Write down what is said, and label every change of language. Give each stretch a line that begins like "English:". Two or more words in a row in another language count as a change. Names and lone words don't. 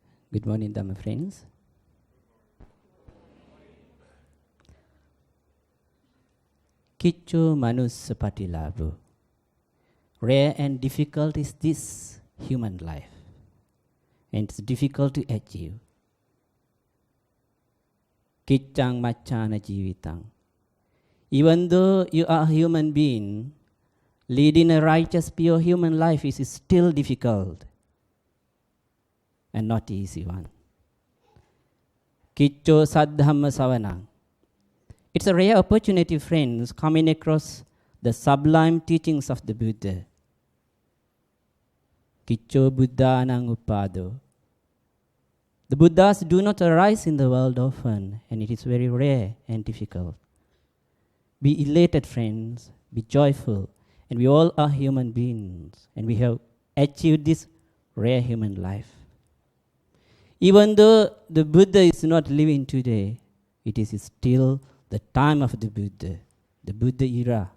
English: Good morning, Dhamma friends.
Pali: Kiccho manussa patilabho.
English: Rare and difficult is this human life, and it's difficult to achieve.
Pali: Kiccang maccana jivitang.
English: Even though you are a human being, leading a righteous, pure human life is still difficult and not easy one.
Pali: Kiccho saddhamma savanang.
English: It's a rare opportunity, friends, coming across the sublime teachings of the Buddha.
Pali: Kiccho buddhanang upado.
English: The Buddhas do not arise in the world often, and it is very rare and difficult. Be elated, friends, be joyful, and we all are human beings, and we have achieved this rare human life. Even though the Buddha is not living today, it is still the time of the Buddha era.